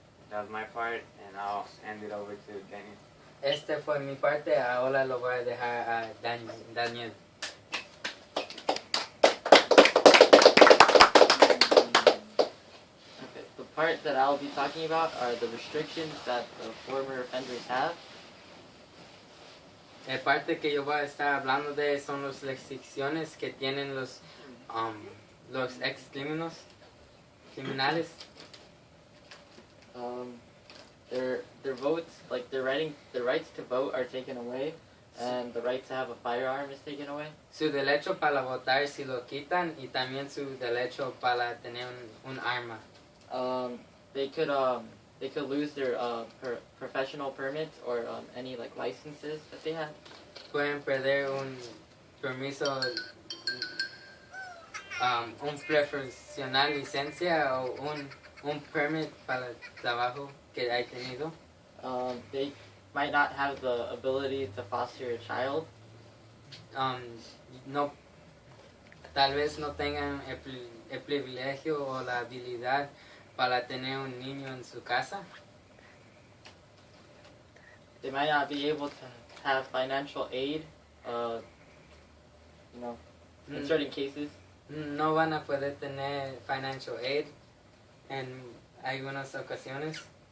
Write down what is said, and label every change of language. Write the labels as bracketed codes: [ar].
[en] That was my part, and I'll hand it over to Daniel. [es] Este fue mi parte, ahora lo voy a dejar a Daniel. [en] Okay, the part that I'll be talking about are the restrictions that the former offenders have. [es] La parte que yo voy a estar hablando de son las restricciones que tienen los ex criminales. [en] Their votes, like their rights to vote are taken away, and the right to have a firearm is taken away. [es] Su derecho para votar si lo quitan y también su derecho para tener un arma. [en] They could lose their professional permits or any like licenses that they have. [es] Pueden perder un permiso, un profesional licencia o un permit para el trabajo que hay tenido. [en] They might not have the ability to foster a child. [es] No, tal vez no tengan el privilegio o la habilidad para tener un niño en su casa. [en] They might not be able to have financial aid, in certain cases. [es] No van a poder tener [en] financial aid [es] en algunas ocasiones.